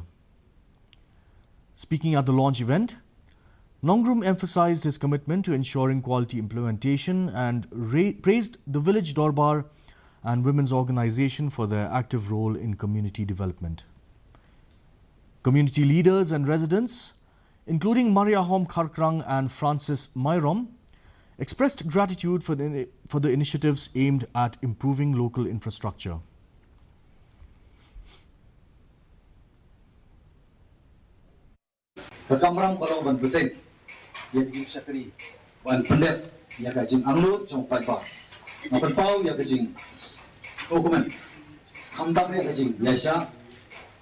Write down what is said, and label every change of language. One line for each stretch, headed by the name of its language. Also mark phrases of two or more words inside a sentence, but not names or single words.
English: Speaking at the launch event, Nongrum emphasized his commitment to ensuring quality implementation and praised the village Dorbar and women's organization for their active role in community development. Community leaders and residents, including Mariahom Kharkrang and Francis Myrom, expressed gratitude for the initiatives aimed at improving local infrastructure. Yajing Sakri, Wan Pundet, Yakajing Anglo, Jong Pagba, Napan Pau, Yakajing Okuman, Kamdam Yakajing Yasha,